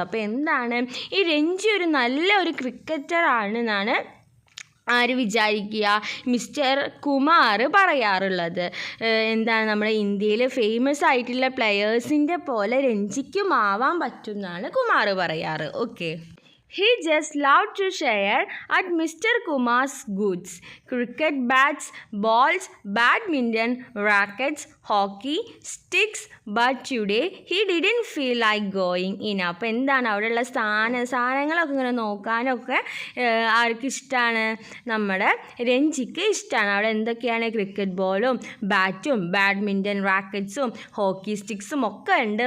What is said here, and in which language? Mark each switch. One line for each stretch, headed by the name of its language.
Malayalam: അപ്പോൾ എന്താണ്, ഈ രഞ്ജി ഒരു നല്ല ഒരു ക്രിക്കറ്റർ ആണെന്നാണ് ആര് വിചാരിക്കുക, മിസ്റ്റർ കുമാർ പറയാറുള്ളത്. എന്താണ്, നമ്മുടെ ഇന്ത്യയിൽ ഫേമസ് ആയിട്ടുള്ള പ്ലെയേഴ്സിൻ്റെ പോലെ രഞ്ജിക്കും ആവാൻ പറ്റുമെന്നാണ് കുമാർ പറയാറ്.
English: Okay, he just loved to share at Mr. Kumar's goods: cricket bats, balls, badminton, rackets, hockey sticks. But today he didn't feel like going in.
Malayalam: അപ്പോൾ എന്താണ്, അവിടെയുള്ള സാധനങ്ങളൊക്കെ ഇങ്ങനെ നോക്കാനൊക്കെ ആർക്ക് ഇഷ്ടമാണ്, നമ്മുടെ രഞ്ജിക്ക് ഇഷ്ടമാണ്. അവിടെ എന്തൊക്കെയാണ്, ക്രിക്കറ്റ് ബോളും ബാറ്റും ബാഡ്മിൻ്റൺ റാക്കറ്റ്സും ഹോക്കി സ്റ്റിക്സും ഒക്കെ ഉണ്ട്.